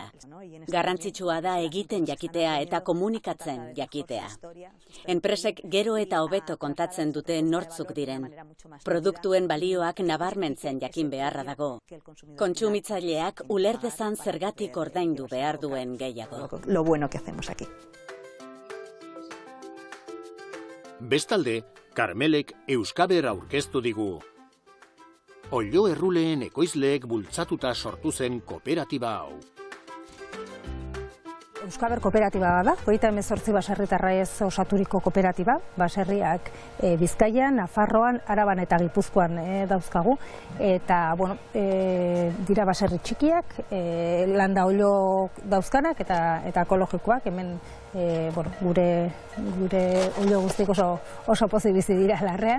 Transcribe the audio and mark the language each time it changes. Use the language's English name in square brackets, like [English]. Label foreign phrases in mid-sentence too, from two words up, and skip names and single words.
[Basque] Garrantzitsua da egiten jakitea eta komunikatzen jakitea. Enpresek gero eta hobeto kontatzen dute nortzuk diren. Produktuen balioak nabarmentzen jakin beharra dago. Kontsumitzaileak uler dezan zergatik ordaindu behar duen gehiago. [Spanish] Lo bueno que hacemos aquí. [Basque] Bestalde, Karmelek Euskaber aurkeztu digu. Oilo erruleen ekoizleek bultzatuta sortu zen kooperatiba hau. Euskaber kooperatiba bada, 38 baserritarra ez osaturiko kooperatiba, baserriak Bizkaian, Nafarroan, Araban eta Gipuzkoan dauzkagu, eta dira baserri txikiak, landa oilo dauzkanak eta ekologikoak, hemen gure oilo guztik oso pozik bizi dira larrean.